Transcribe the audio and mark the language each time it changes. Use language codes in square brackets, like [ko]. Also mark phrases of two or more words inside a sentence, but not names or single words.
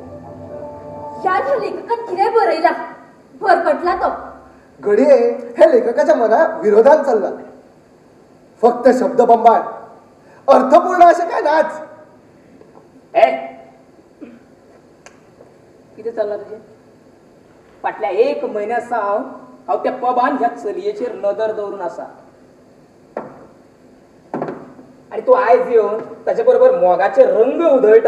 [kok] ह्या लेखकान कितें बरयला भरकटला तो. घडये हे लेखकाच्या मना विरोधात चालला. फक्त शब्दबंबाळ, अर्थपूर्ण असे काय नाच. ए कितें चल्लां तुजें? फाटल्या 1 म्हयन्या सावन हांव त्या पबान ह्या चलयेचेर नदर दवरून आसा आणि तूं आयज येवन ताचे बरोबर मोगाचे रंग उधळटा.